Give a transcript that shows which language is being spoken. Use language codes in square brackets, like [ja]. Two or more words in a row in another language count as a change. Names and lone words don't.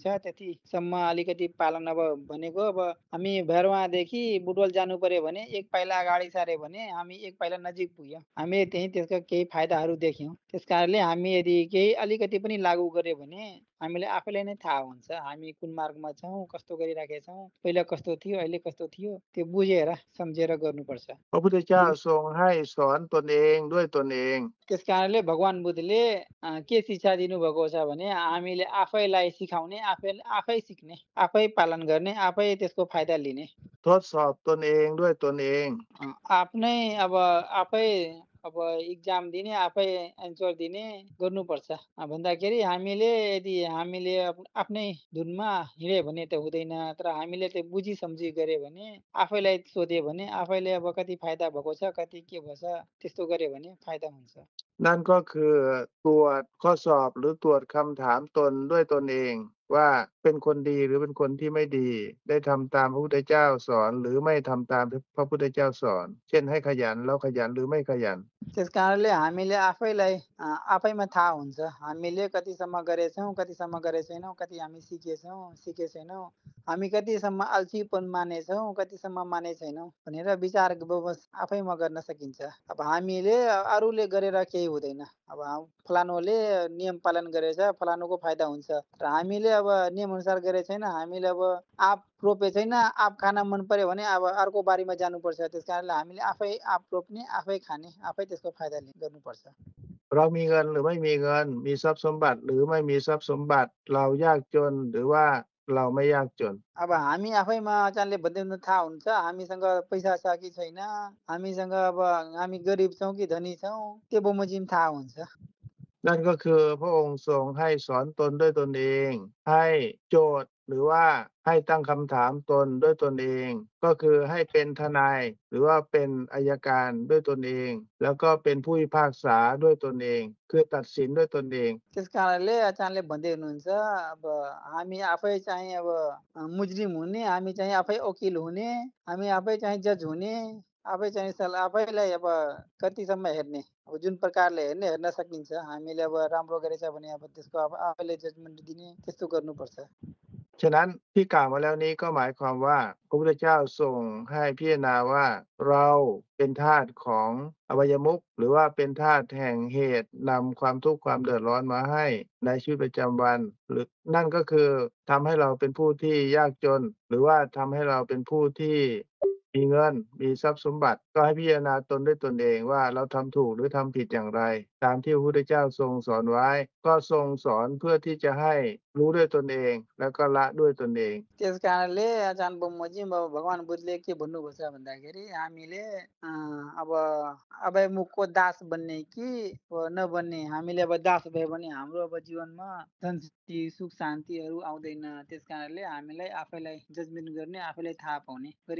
[ne] त्यतिसम्म अलिकति पालन अब भनेको अब हामी भैरवादेखि बुटवल जानु पर्यो भने एक पाइला अगाडि सार्यो भने हामी एक पाइला नजिक पुग्यौँ हामीले त्यसका केही फाइदाहरू देख्यौँ त्यसकारणले हामी यदि केही अलिकति पनि लागू गर्यो भने हामीले आफैलाई नै थाहा हुन्छ हामी कुन मार्गमा छौँ कस्तो गरिराखेका छौँ पहिला कस्तो थियो अहिले कस्तो थियो त्यो बुझेर सम्झेर गर्नुपर्छ [th] พระพุทธเจ้าทรงให้สอนตนเองด้วยตนเอง [ne] त्यस कारणले भगवान बुद्धले के शिक्षा दिनुभएको छ भने हामीले आफैलाई सिकाउने आफै सिक्ने आफै पालन गर्ने आफै त्यसको फाइदा लिने [th] ทดสอบตนเองด้วยตนเอง [ne] आफ्नै अब आफै अब इक्जाम दिने आफै एन्सर दिने गर्नुपर्छ भन्दाखेरि हामीले आफ्नै धुनमा हिँड्यो भने त हुँदैन तर हामीले त्यो बुझी सम्झी गरे भने आफैलाई सोध्यो भने आफैले अब कति फाइदा भएको छ कति के भएछ त्यस्तो गरे भने फाइदा हुन्छ [th] นั่นก็คือตรวจข้อสอบหรือตรวจคำถามตนด้วยตนเอง ว่าเป็นคนดีหรือเป็นคนที่ไม่ดี ได้ทำตามพระพุทธเจ้าสอนหรือไม่ทำตามพระพุทธเจ้าสอน เช่นให้ขยันแล้วขยันหรือไม่ขยัน [ne] त्यस कारणले हामीले आफैलाई आफैमा थाहा हुन्छ हामीले कतिसम्म गरेछौँ कतिसम्म गरे छैनौँ कति हामी सिके छैनौँ हामी कतिसम्म अल्छीपन मानेछौँ कतिसम्म माने छैनौँ भनेर विचार विमर्श आफैमा गर्न सकिन्छ अब हामीले अरूले गरेर केही हुँदैन अब फलानुले नियम पालन गरेछ फलानुको फाइदा हुन्छ र हामीले अब नियम अनुसार गरे छैन हामीले अब आँप रोपे छैन आँप खान मन पर्यो भने अब अर्को बारीमा जानुपर्छ त्यस कारणले हामीले आफै आँप रोप्ने आफै खाने आफै त्यसको फाइदा गर्नुपर्छ [th] เรามีเงินหรือไม่มีเงิน มีทรัพย์สมบัติหรือไม่มีทรัพย์สมบัติ เรายากจนหรือว่าเราไม่ยากจน [ne] अब हामी आफैमा आचार्यले भन्दै हुनु थाहा हुन्छ हामीसँग पैसा छ कि छैन हामीसँग अब हामी गरिब छौँ कि धनी छौँ त्यो बमोजिम थाहा हुन्छ [th] นั่นก็คือพระองค์ทรงให้สอนตนด้วยตนเอง ให้โจทย์หรือว่าให้ตั้งคำถามตนด้วยตนเอง ก็คือให้เป็นทนายหรือว่าเป็นอัยการด้วยตนเอง แล้วก็เป็นผู้พิพากษาด้วยตนเอง คือตัดสินด้วยตนเอง [ne] त्यस कारणले आचार्यले भन्दै हुनुहुन्छ अब हामी आफै चाहिँ अब मुजरिम हुने हामी चाहिँ आफै वकिल हुने हामी आफै चाहिँ जज हुने आफै चाहिँ आफैलाई अब कतिसम्म हेर्ने अब जुन प्रकारले हेर्न सकिन्छ हामीले अब राम्रो गरेछ भने अब त्यसको अब आफैले जजमेन्ट दिने त्यस्तो गर्नुपर्छ [th] ฉะนั้นที่กล่าวมาแล้วนี้ก็หมายความว่าพระพุทธเจ้าทรงให้พิจารณาว่าเราเป็นทาสของอบายมุขหรือว่าเป็น ทาสแห่งเหตุนำความทุกข์ความเดือดร้อนมาให้ในชีวิตประจำวันหรือนั่นก็คือทำให้เราเป็นผู้ที่ยากจน หรือว่าทำให้เราเป็นผู้ที่มีเงินมีทรัพย์สมบัติก็ให้พิจารณาตนด้วยตนเองว่าเราทำถูกหรือทำผิดอย่างไร ตามที่พระพุทธเจ้าทรงสอนไว้ ก็ทรงสอนเพื่อที่จะให้รู้ด้วยตนเองแล้วก็ละด้วยตนเอง [ne] त्यस कारणले आचार्य बमोजिम अब भगवान बुद्धले के भन्नुभएको छ भन्दाखेरि हामीले अब अभयमुखको दास बन्ने कि नबन्ने हामीले अब दास भयो भने हाम्रो अब जीवनमा धन सुख शान्तिहरू आउँदैन त्यस कारणले हामीलाई आफैलाई जजमेन्ट गर्ने आफैलाई थाहा पाउने गरी